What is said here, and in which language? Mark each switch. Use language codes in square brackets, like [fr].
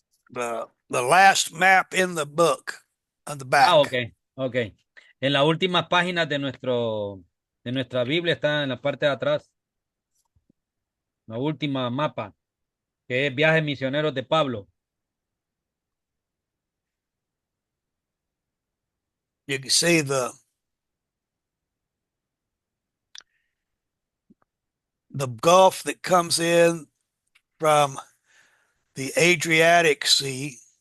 [en] the last map in the book on the Ah, ok, back, ok. [es] En las últimas páginas de nuestra Biblia está en la parte de atrás, la última mapa, que es Viajes Misioneros de Pablo. [en] you can see the Gulf that comes in from the Adriatic Sea.